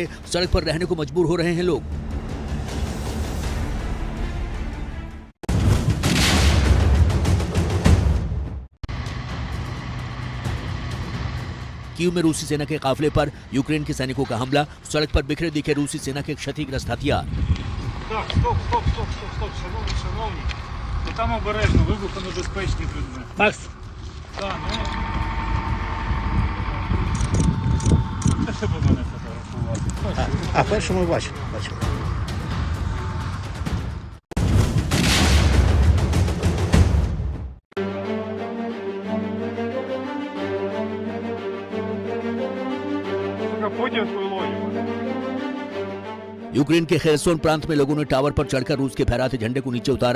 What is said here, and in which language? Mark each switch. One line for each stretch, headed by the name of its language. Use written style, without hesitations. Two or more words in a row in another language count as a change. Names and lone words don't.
Hindi: सड़क पर रहने को मजबूर हो रहे हैं लोग। कीव में रूसी सेना के काफिले पर यूक्रेन के सैनिकों का हमला। सड़क पर बिखरे दिखे रूसी सेना के क्षतिग्रस्त हथियार।
Ukrainian: Так, стоп, шановні. То там обережно, вибухонебезпечні предмети. Макс, Так, Це щоб мене фотографувати. а першому бачив. Путінською логікою.
Hindi: यूक्रेन के खेरसोन प्रांत में लोगों ने टावर पर चढ़कर रूस के फहराते झंडे को नीचे उतारा।